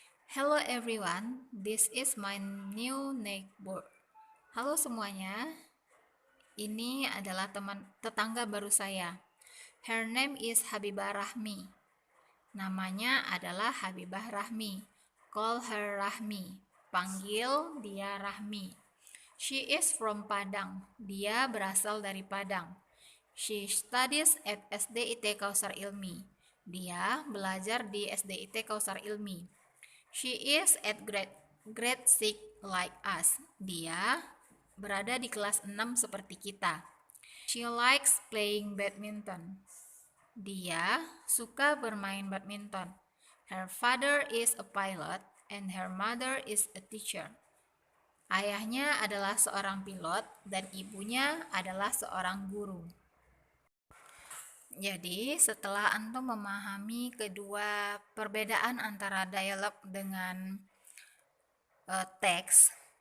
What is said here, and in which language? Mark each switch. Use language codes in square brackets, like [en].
[en] Hello everyone, this is my new neighbor. [id] Halo semuanya, ini adalah tetangga baru saya. [en] Her name is Habibah Rahmi. Namanya adalah Habibah Rahmi. Call her Rahmi. Panggil dia Rahmi. She is from Padang. Dia berasal dari Padang. She studies at SDIT Kausar Ilmi. Dia belajar di SDIT Kausar Ilmi. She is at grade 6 like us. [id] Dia berada di kelas 6 seperti kita. [en] She likes playing badminton. Dia suka bermain badminton. Her father is a pilot and her mother is a teacher. [id] Ayahnya adalah seorang pilot dan ibunya adalah seorang guru. Jadi, setelah antum memahami kedua perbedaan antara dialog dengan teks,